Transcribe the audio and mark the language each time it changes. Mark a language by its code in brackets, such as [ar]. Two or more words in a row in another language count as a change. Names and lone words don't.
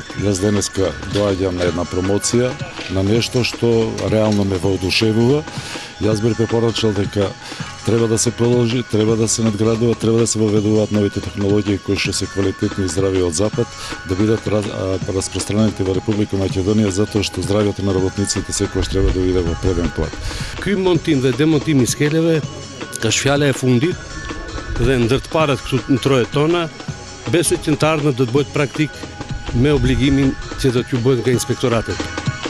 [mk] Јас денеска доаѓам на една промоција на нешто што реално ме воодушевува. Јас би препорачал дека треба да се продолжи, треба да се надградува, треба да се воведуваат новите технологии кои што се квалитетни и здрави од запад, да бидат распространети во Република Македонија, затоа што здравјето на работниците секогаш треба да биде во преден план. [sq] Ky montim dhe demontim i skeleve është fjala e fundit dhe ndërtparat këtu në trojet tona, besoj që në të ardhmen do të bëhet praktik me obligimin që do t'ju bëhet nga inspektoratet.